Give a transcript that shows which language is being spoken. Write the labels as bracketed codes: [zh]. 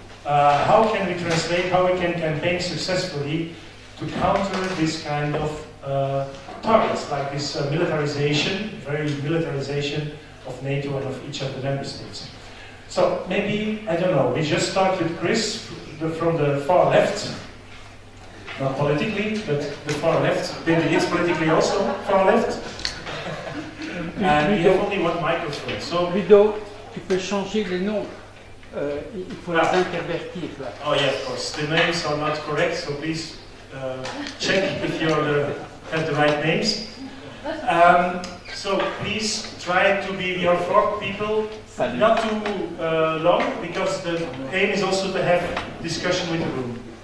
[en] How can we translate, how we can campaign successfully to counter this kind of targets, like this militarization, very militarization of NATO and of each of the member states. So maybe, I don't know, we just start with Chris from the far left. Not politically, but the far left. Maybe it's politically also far left. And we have only one microphone. So [fr] Ludo, tu peux changer les noms. Il faut les intervertir là. [en] Oh yeah, of course. The names are not correct, so please check if you have the right names. So please try to be your four people, not too long, because the aim is also to have discussion with the room.